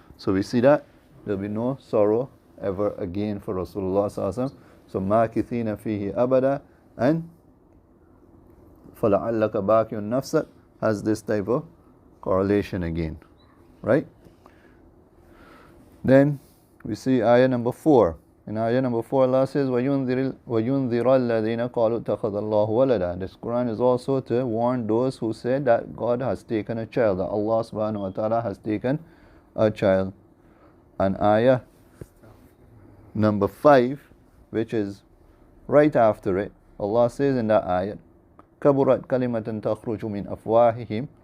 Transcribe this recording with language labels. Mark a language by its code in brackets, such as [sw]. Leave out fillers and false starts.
[en] So we see that there will be no sorrow ever again for Rasulullah sallallahu alaihi wasallam. [ar] So makithina fihi abada, and فَلَعَلَّكَ بَاكِعٌ نَفْسَكَ has this type of correlation again. [en] Right? Then we see ayah number 4. In ayah number 4, Allah says, [ar] وَيُنذِرَ الَّذِينَ قَالُوا اتَّخَذَ اللَّهُ وَلَدًا. [en] This Quran is also to warn those who said that God has taken a child, that Allah subhanahu wa ta'ala has taken a child. And ayah number 5, which is right after it, Allah says in that ayah, [ar] كَبُرَتْ كَلِمَةً تَخْرُجُ مِنْ أَفْوَاهِهِمْ.